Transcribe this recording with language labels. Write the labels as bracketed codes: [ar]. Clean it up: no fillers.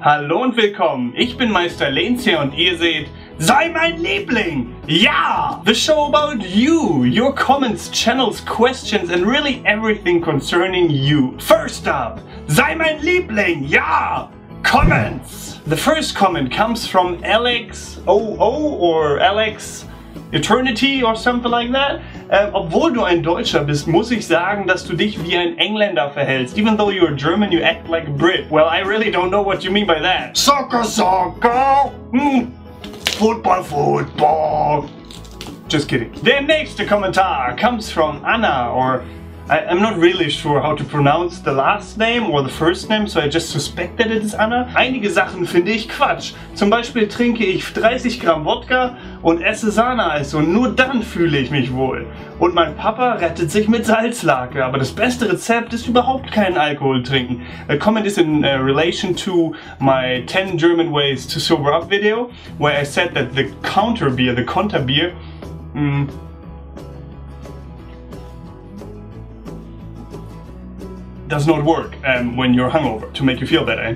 [de] Hallo und willkommen, ich bin Meister Lenz und ihr seht Sei mein Liebling, ja! [en] The show about you, your comments, channels, questions and really everything concerning you. First up, Sei mein Liebling, ja! Comments! The first comment comes from Alex OO or Alex Eternity or something like that. [de] Obwohl du ein Deutscher bist, muss ich sagen, dass du dich wie ein Engländer verhältst. [en] Even though you're German, you act like a Brit. Well, I really don't know what you mean by that. Soccer, soccer! Football, football! Just kidding. [de] Der nächste Kommentar [en] comes from Anna, or I'm not really sure how to pronounce the last name or the first name, so I just suspect that it is Anna. [de] Einige Sachen finde ich Quatsch. Zum Beispiel trinke ich 30 Gramm Wodka und esse Sahneeis und nur dann fühle ich mich wohl. Und mein Papa rettet sich mit Salzlake, aber das beste Rezept ist überhaupt keinen Alkohol trinken. [en] The comment is in relation to my 10 German ways to sober up video, where I said that the counter beer, the Konterbier, does not work when you're hungover to make you feel better.